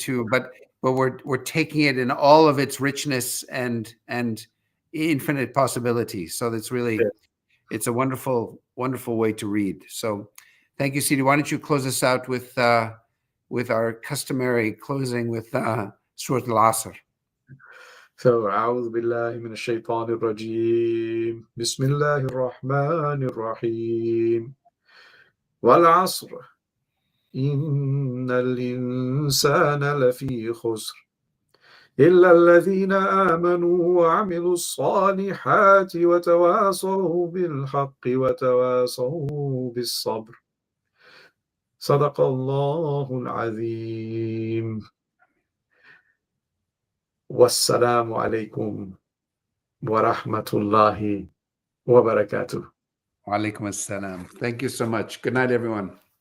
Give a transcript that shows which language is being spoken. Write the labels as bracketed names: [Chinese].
[English] but we're taking it in all of its richness and infinite possibility. So that's really, it's a wonderful way to read. So thank you, Sidi. Why don't you close us out with our customary closing with Surah Al-Asr. [Arabic] So, أعوذ بالله من الشيطان الرجيم بسم الله الرحمن الرحيم والعصر إن الإنسان لفي خسر إلا الذين آمنوا وعملوا الصالحات وتواصوا بالحق وتواصوا بالصبر صدق الله العظيم والسلام عليكم ورحمة الله وبركاته. [English] Wa alaikum assalam. Thank you so much. Good night, everyone.